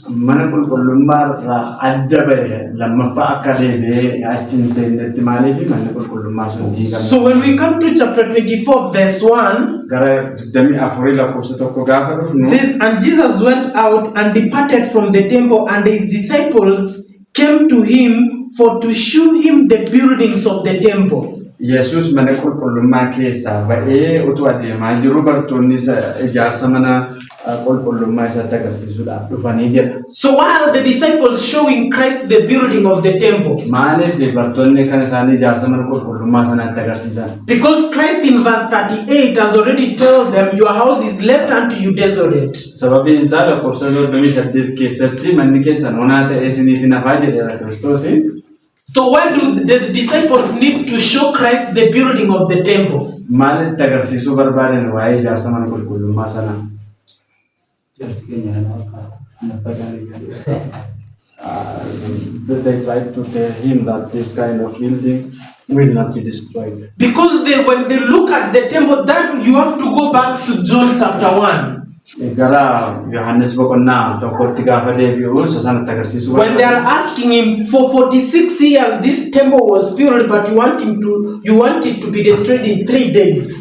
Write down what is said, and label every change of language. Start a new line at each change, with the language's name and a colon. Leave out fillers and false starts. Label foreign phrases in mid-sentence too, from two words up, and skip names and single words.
English: So when we come to chapter 24 verse 1, it says, and Jesus went out and departed from the temple, and his disciples came to him for to shew him the buildings of the temple.
Oromo: Jesus mana qulqullummaa keessa ba'ee utuu adeemaa jiru bartoonni ijaarsa mana qulqullummaa isaatti agarsiisuudhaaf dhufanii jedha.
English: So while the disciples showing Christ the building of the temple,
Oromo: maaliif bartoonni kan isaan ijaarsa mana qulqullummaa sanaatti agarsiisan?
English: Because Christ in verse 38 has already told them, your house is left unto you desolate.
Oromo: Sababiin isaa lakkoofsa 38 keessatti manni keessan onaa ta'ee isiniif hin hafaa jedheera Kiristoos.
English: So why do the disciples need to show Christ the building of the temple?
Oromo: Maalitti agarsiisuu barbaadan waa'ee ijaarsa mana qulqullummaa sanaa?
English: They tried to tell him that this kind of building will not be destroyed. Because when they look at the temple, then you have to go back to John chapter 1. When they are asking him for 46 years, this temple was built, but you want it to be destroyed in 3 days.